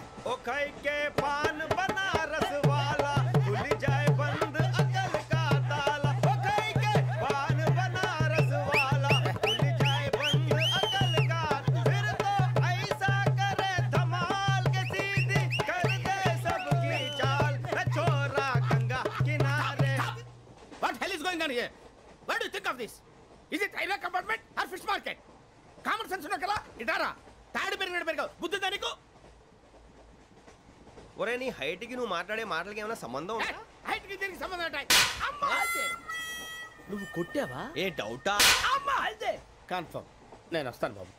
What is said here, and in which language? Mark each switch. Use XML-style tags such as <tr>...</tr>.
<hi>ओ खाई के पान बनारस वाला खुल जाए बंद अकल का ताला ओ खाई के पान बनारस वाला खुल जाए बंद अकल का फिर तो ऐसा करे धमाल के सीधी कर दे सबकी चाल छोरा गंगा किनारे</hi> <en>What hell is going on here? What do you think of this? Is it railway compartment or fish market?</en> <te>Common sense ఉన్న కదా ఇటారా తాడు పెరిగావు బుద్ధి దానికి ఒరే నీ హైట్ కి నువ్వు మాట్లాడే మాటలకి ఏమైనా సంబంధం ఉందా హైట్ కి దీనికి సంబంధం ఉంటాయి అమ్మా నువ్వు కొట్టావా ఏ డౌటా అమ్మా అయితే కన్ఫర్మ్ నేను వస్తాను బాబు</te>